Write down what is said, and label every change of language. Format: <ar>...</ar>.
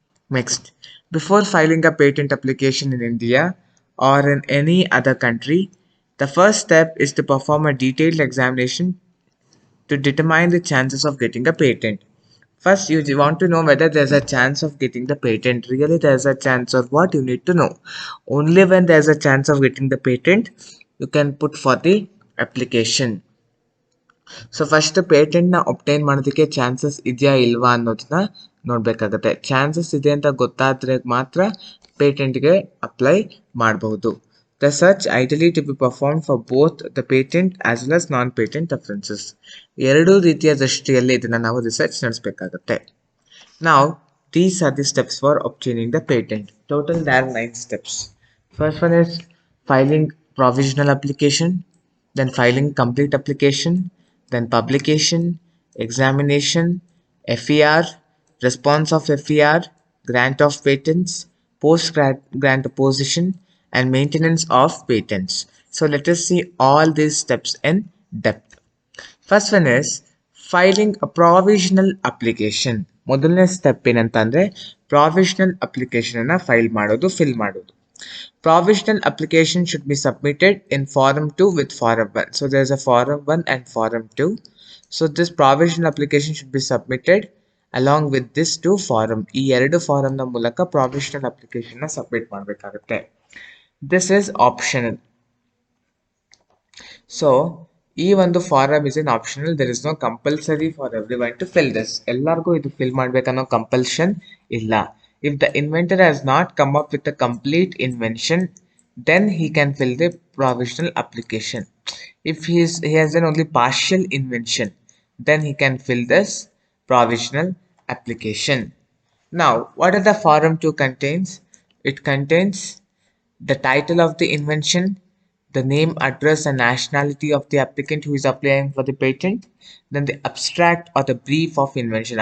<en>Next, before filing a patent application in India or in any other country, the first step is to perform a detailed examination to determine the chances of getting a patent. First, you want to know whether there's a chance of getting the patent. Really, there's a chance of what you need to know. Only when there's a chance of getting the patent, you can put for the application.</en> <kn>So first ಪೇಟೆಂಟ್ನ obtain ಮಾಡೋದಕ್ಕೆ chances ಇದೆಯಾ ಇಲ್ವಾ ಅನ್ನೋದನ್ನ ನೋಡಬೇಕಾಗತ್ತೆ. Chances ಇದೆ ಅಂತ ಗೊತ್ತಾದರೆ ಮಾತ್ರ ಪೇಟೆಂಟ್ಗೆ apply ಮಾಡಬಹುದು.</kn> <en>The search ideally to be performed for both the patent as well as non-patent offenses.</en> <kn>ಎರಡೂ ರೀತಿಯ ದೃಷ್ಟಿಯಲ್ಲಿ ಇದನ್ನು ನಾವು research ನಡೆಸಬೇಕಾಗುತ್ತೆ.</kn> <en>Now, these are the steps for obtaining the patent. Total there are 9 steps. First one is filing provisional application, then filing complete application, then publication, examination, FER, response of FER, grant of patents, post-grant opposition, and maintenance of patents. So let us see all these steps in depth. First one is filing a provisional application.</en> <kn>ಮೊದಲನೇ step ಏನಂತಂದರೆ provisional ಅಪ್ಲಿಕೇಶನನ್ನು fill ಮಾಡೋದು.</kn> <en>Provisional application should be submitted in Form 2 with Form 1. So there is a Form 1 and Form 2. So this provisional application should be submitted along with this two form.</en> <kn>ಈ ಎರಡು ಫಾರಮ್ನ ಮೂಲಕ provisional ಅಪ್ಲಿಕೇಶನ್ನ submit ಮಾಡಬೇಕಾಗುತ್ತೆ.</kn> <en>This is optional. So</en> <kn>ಈ ಒಂದು farm</kn> <en>Is an optional. There is no compulsory for everyone to fill this.</en> <kn>ಎಲ್ಲರಿಗೂ ಇದು fill ಮಾಡಬೇಕನ್ನೋ compulsion ಇಲ್ಲ.</kn> <en>If the inventor has not come up with a complete invention, then he can fill the provisional application. If he has done only partial invention, then he can fill this provisional application. Now, what are the Form 2 contains? It contains the title of the invention, the name, address, and nationality of the applicant who is applying for the patent, then the abstract or the brief of invention.</en>